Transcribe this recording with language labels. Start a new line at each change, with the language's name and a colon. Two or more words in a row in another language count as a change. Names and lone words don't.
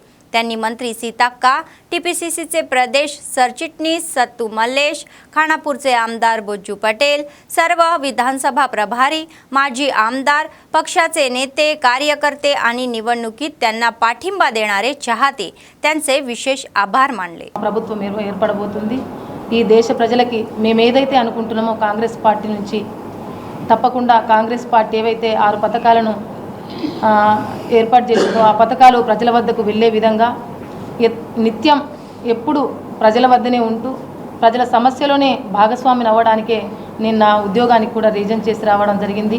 Marathi: त्यांनी मंत्री सीताक्का, TPCCचे प्रदेश सरचिटणीस सत्तू मल्लेश, खानापूरचे आमदार बोज्जू पटेल, सर्व विधानसभा प्रभारी, माजी आमदार, पक्षाचे नेते, कार्यकर्ते आणि निवडणुकीत त्यांना पाठिंबा देणारे चाहते त्यांचे विशेष आभार मानले.
Telugu: ప్రభుత్వం ఏర్పడబోతుంది. ఈ దేశ ప్రజలకి మేము ఏదైతే అనుకుంటున్నామో కాంగ్రెస్ పార్టీ నుంచి తప్పకుండా కాంగ్రెస్ పార్టీ ఏవైతే 6 పథకాలను ఏర్పాటు చేసిందో ఆ పథకాలు ప్రజల వద్దకు వెళ్ళే విధంగా నిత్యం ఎప్పుడు ప్రజల వద్దనే ఉంటూ ప్రజల సమస్యలోనే భాగస్వామిని అవ్వడానికే నేను నా ఉద్యోగానికి కూడా రీజన్ చేసి రావడం జరిగింది.